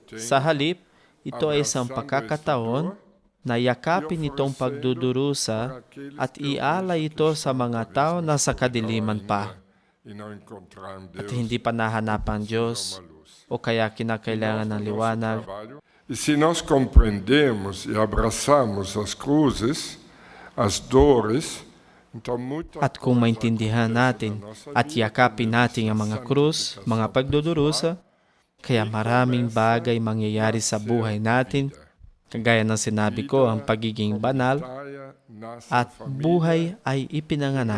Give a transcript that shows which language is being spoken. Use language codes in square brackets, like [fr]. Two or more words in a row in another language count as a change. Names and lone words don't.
[tl] Sa halip, ito ay isang pagkakataon na yakapin itong pagdudurusa at ialay ito sa mga tao na sa kadiliman pa. At hindi pa nahanapan Diyos o kaya kinakailangan ng liwanag. [pt] E se nós compreendemos e abraçamos as cruzes, as dores, então [tl] At kung maintindihan natin at yakapin natin ang mga krus, mga pagdudurusa, kaya maraming bagay mangyayari sa buhay natin, kagaya ng sinabi ko, ang pagiging banal, at buhay ay ipinanganak.